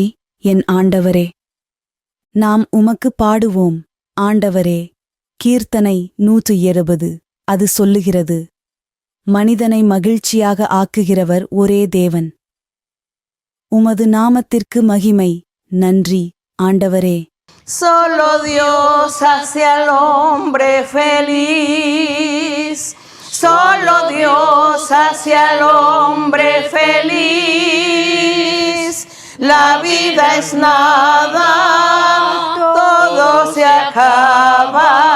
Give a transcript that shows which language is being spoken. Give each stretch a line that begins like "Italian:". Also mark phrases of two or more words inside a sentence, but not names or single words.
Tamil: என் ஆண்டவரே, நாம் உமக்கு பாடுவோம். ஆண்டவரே, கீர்த்தனை 170 அது சொல்லுகிறது, மனிதனை மகிழ்ச்சியாக ஆக்குகிறவர் ஒரே தேவன். உமது நாமத்திற்கு மகிமை. நன்றி ஆண்டவரே.
Spanish: Solo Dios hace al hombre feliz. Solo Dios hace al hombre feliz. La vida es nada, todo se acaba.